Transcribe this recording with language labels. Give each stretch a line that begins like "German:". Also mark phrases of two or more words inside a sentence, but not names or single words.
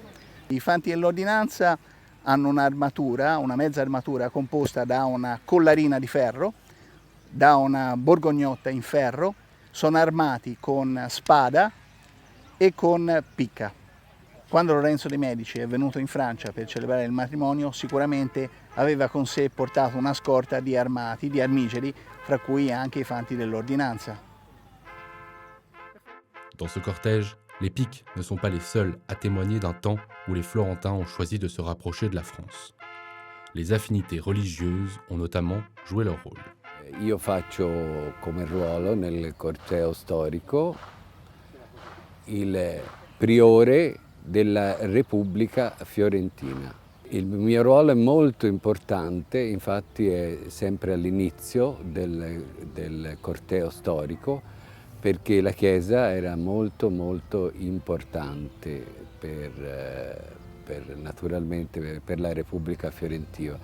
Italian: I Fanti dell'Ordinanza hanno un'armatura, una mezza armatura composta da una collarina di ferro, da una borgognotta in ferro, sono armati con spada e con picca. Quando Lorenzo de' Medici è venuto in Francia per celebrare il matrimonio, sicuramente aveva con sé portato una scorta di armati, di armigeri, fra cui anche i Fanti dell'Ordinanza.
French: Dans ce cortège, les piques ne sont pas les seuls à témoigner d'un temps où les Florentins ont choisi de se rapprocher de la France. Les affinités religieuses ont notamment joué leur rôle.
Italian: Io faccio come ruolo nel corteo storico il priore della Repubblica Fiorentina. Il mio ruolo è molto importante, infatti è sempre all'inizio del corteo storico, perché la Chiesa era molto importante per naturalmente per la Repubblica Fiorentina.